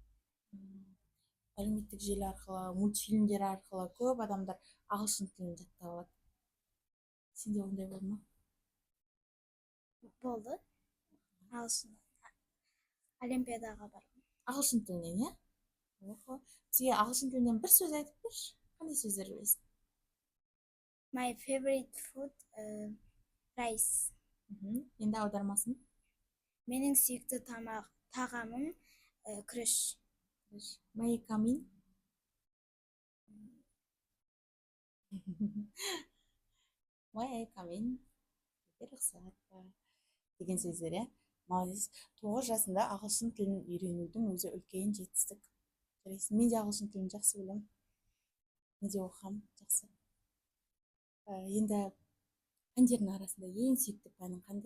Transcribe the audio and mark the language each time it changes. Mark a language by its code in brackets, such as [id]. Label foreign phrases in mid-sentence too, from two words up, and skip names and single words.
[kk] Әлеуметтік желі арқылы, мультфильмдер арқылы көп адамдар ағылшын тілін жаттап алады. Сенде ондай болды ма? Болды. Ағылшын. Олимпиадаға бардым. Ағылшын тілінен, Бізге ағылшын тілінен бір сөз айтып берші. Қандай сөздер білесің? [en] My favorite food, rice. [kk] Енді аудармасын? Менің сүйікті тағамым күріш. [en] May I come in? May I come in? [kk] Рұқсат па? Деген сөздер, Молодец. 9 жасында ағылшын тілін үйренудің өзі үлкен жетістік. Мен де ағылшын тілін жақсы білемін. Мен де оқығам жақсы. Енді пәндердің арасында ең сүйікті пәнің қандай?